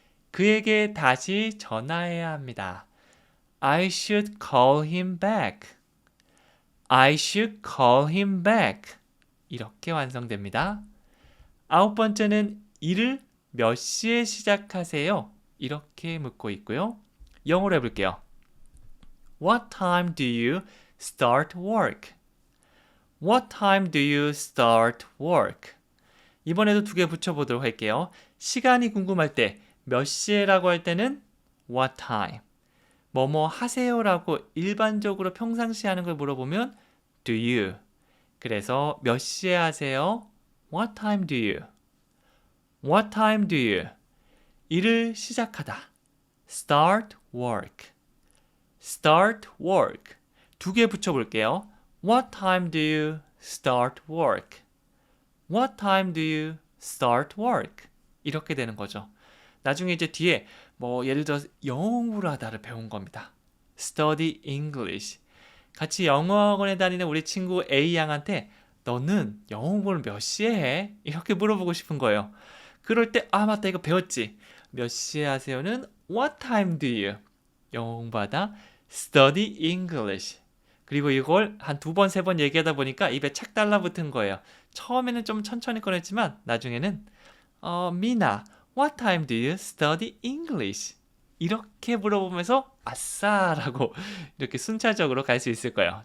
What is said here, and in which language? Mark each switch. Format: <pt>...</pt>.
<ko>그에게 다시 전화해야 합니다.</ko> <en>I should call him back. I should call him back.</en> <ko>이렇게 완성됩니다. 9번째는 일을 몇 시에 시작하세요? 이렇게 묻고 있고요. 영어로 해볼게요.</ko> <en>What time do you start work? What time do you start work?</en> <ko>이번에도 2개 붙여보도록 할게요. 시간이 궁금할 때 몇 시에라고 할 때는 what time 뭐뭐 하세요라고 일반적으로 평상시 하는 걸 물어보면 do you 그래서 몇 시에 하세요?</ko> <en>What time do you? What time do you?</en> <ko>일을 시작하다</ko> <en>start work start work</en> <ko>2개 붙여볼게요.</ko> <en>What time do you start work? What time do you start work?</en> <ko>이렇게 되는 거죠. 나중에 이제 뒤에 뭐 예를 들어 영어 공부를 하다를 배운 겁니다.</ko> <en>Study English.</en> <ko>같이 영어학원에 다니는 우리 친구 A 양한테 너는 영어 공부를 몇 시에 해? 이렇게 물어보고 싶은 거예요. 그럴 때 맞다 이거 배웠지. 몇 시에 하세요는</ko> <en>What time do you?</en> <ko>영어 공부하다 study English. 그리고 이걸 한 2번, 3번 얘기하다 보니까 입에 착 달라붙은 거예요. 처음에는 좀 천천히 꺼냈지만 나중에는</ko> <en>미나, what time do you study English?</en> <ko>이렇게 물어보면서 아싸라고 이렇게 순차적으로 갈 수 있을 거예요.</ko>